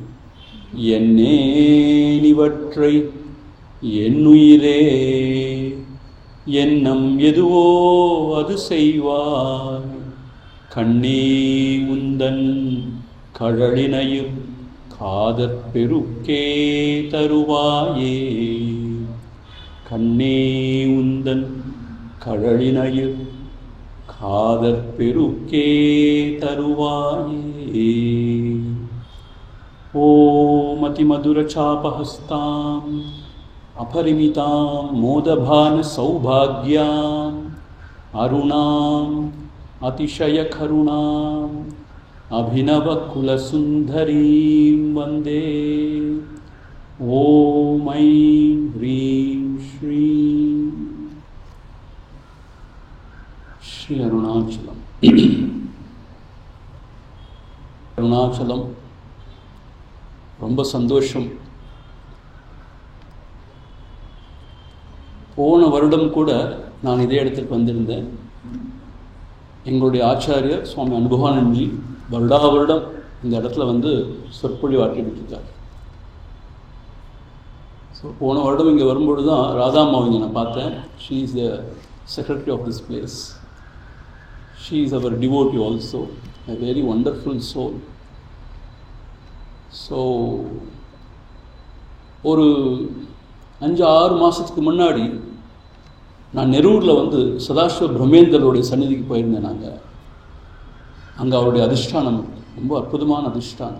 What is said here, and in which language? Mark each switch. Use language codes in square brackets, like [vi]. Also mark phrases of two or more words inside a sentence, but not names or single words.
[ta] என்னேனிவற்றை என்னுயிரே எண்ணம் எதுவோ அது செய்வாய் கண்ணே உந்தன் கழலினையும் காதற் பெருக்கே தருவாயே கண்ணே உந்தன் கழலினையும் காதற் பெருக்கே தருவாயே। [sa] ओम् अतिमधुर चापहस्तां अपरिमितां मोदभान सौभाग्यां अरुणां अतिशयकरुणां अभिनवकुलसुन्दरीं वन्दे। ॐ ऐं ह्रीं श्रीं श्री अरुणाचलम्। [ta] அருணாச்சலம் ரொம்ப சந்தோஷம். போன வருடம் கூட நான் இதே இடத்துக்கு வந்திருந்தேன். எங்களுடைய ஆச்சாரியர் சுவாமி அனுபவானந்த்ஜி வருடா வருடம் இந்த இடத்துல வந்து சொற்பொழிவு ஆற்றிட்டு இருக்கார். ஸோ போன வருடம் இங்கே வரும்பொழுது தான் ராதாம்மாவை இங்கே நான் பார்த்தேன். [en] She is the secretary of this place. She is our devotee also, a very wonderful soul. [ta] ஸோ ஒரு 5-6 மாதத்துக்கு முன்னாடி நான் நெரூரில் வந்து சதாசிவ பிரம்மேந்தருடைய சந்நிதிக்கு போயிருந்தேன். அங்கே அவருடைய அதிஷ்டானம் ரொம்ப அற்புதமான அதிஷ்டானம்.